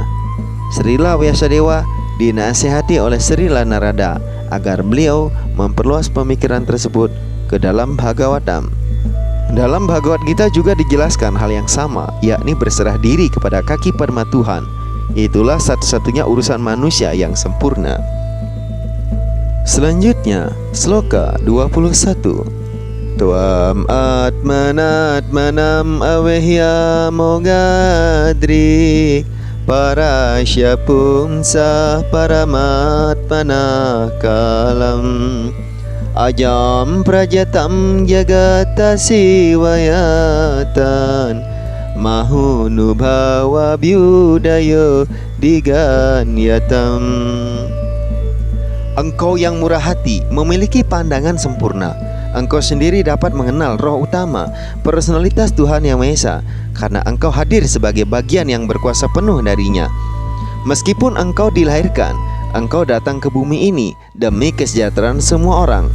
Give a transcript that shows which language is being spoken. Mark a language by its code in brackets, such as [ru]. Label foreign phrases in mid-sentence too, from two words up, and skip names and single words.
[id] Srila Vyasadeva dinasihati oleh Srila Narada agar beliau memperluas pemikiran tersebut ke dalam Bhagavatam. Dalam Bhagavad Gita juga dijelaskan hal yang sama, yakni berserah diri kepada kaki padma Tuhan. Itulah satu-satunya urusan manusia yang sempurna. Selanjutnya, sloka 21. [sa] Tuam atmanatmanam avehya mogadri parasya pumsa paramatmana kalam ajam prajatam jagatasi wayatan mahunubhawa byudayo diganyatam. [id] Engkau yang murah hati, memiliki pandangan sempurna. Engkau sendiri dapat mengenal roh utama, personalitas Tuhan Yang Maha Esa, karena engkau hadir sebagai bagian yang berkuasa penuh darinya. Meskipun engkau dilahirkan, engkau datang ke bumi ini demi kesejahteraan semua orang.